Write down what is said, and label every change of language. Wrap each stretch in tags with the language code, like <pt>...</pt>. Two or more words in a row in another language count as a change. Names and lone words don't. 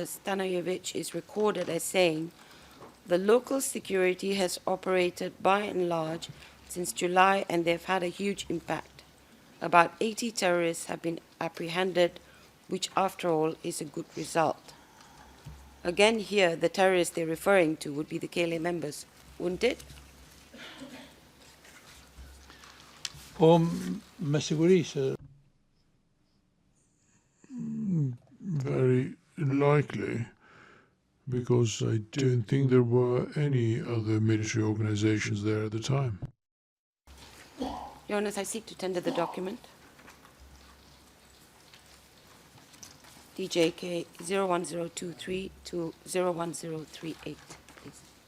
<en>Stanojevic is recorded as saying, the local security has operated by and large since July and they've had a huge impact. About 80 terrorists have been apprehended, which after all is a good result. Again here, the terrorists they're referring to would be the KLA members, wouldn't it?</en> <sq>Po me siguri se</sq> <en>Very likely, because I don't think there were any other military organizations there at the time. Your Honor, I seek to tender the document. DJK 01023 to 01038, please.</en>